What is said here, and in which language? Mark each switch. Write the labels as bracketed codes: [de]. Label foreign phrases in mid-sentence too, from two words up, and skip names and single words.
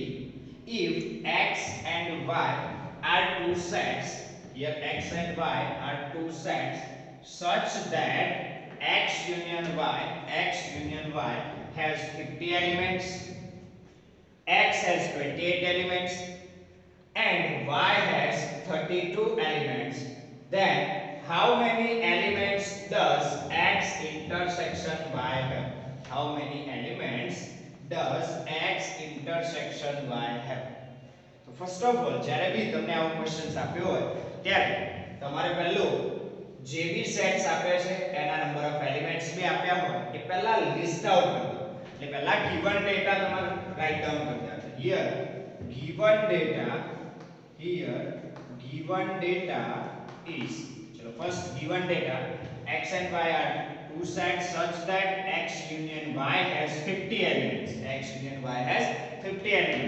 [en] If x and y are two sets, here x and y are two sets such that x union y has 50 elements, x has 28 elements and y has 32 elements, then how many elements does x intersection y have? How many elements does x intersection y have? So first of all, [gu] જ્યારે બી તમને આવો ક્વેશ્ચન્સ આપ્યો હોય ત્યારે તમારે પહેલું જે બી સેટ્સ આપ્યા છે એના [en] number of elements [gu] બી આપ્યા હોય એ પહેલા [en] list out [gu] કરી દો. એટલે પહેલા [en] given data [gu] તમારે [en] write down [gu] કરી દેવાનો. [en] Here given data is, chalo first given data x and y are two sets such that x union y has 50 elements. X union y has 50 elements.